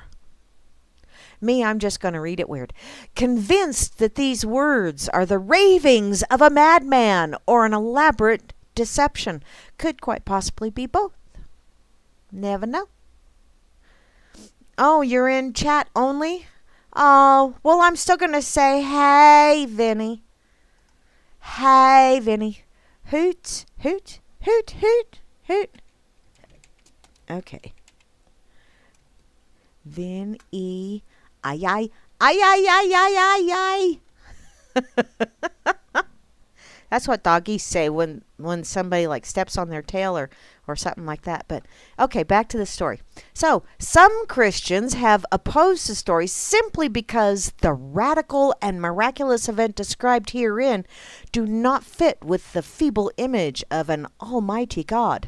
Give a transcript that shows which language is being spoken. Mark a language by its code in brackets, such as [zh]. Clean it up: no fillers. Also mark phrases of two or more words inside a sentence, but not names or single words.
[en] Me, I'm just going to read it weird. Convinced that these words are the ravings of a madman or an elaborate deception. Could quite possibly be both. Never know. Oh, you're in chat only? Oh, well, I'm still going to say, hey, Vinny. Hey, Vinny. Hoot, hoot, hoot, hoot, hoot. Okay. Vin-E. Ay, ay, ay, ay, ay, ay, ay, ay. That's what doggies say when somebody like steps on their tail or something like that. But okay, back to the story. So some Christians have opposed the story simply because the radical and miraculous event described herein do not fit with the feeble image of an almighty God.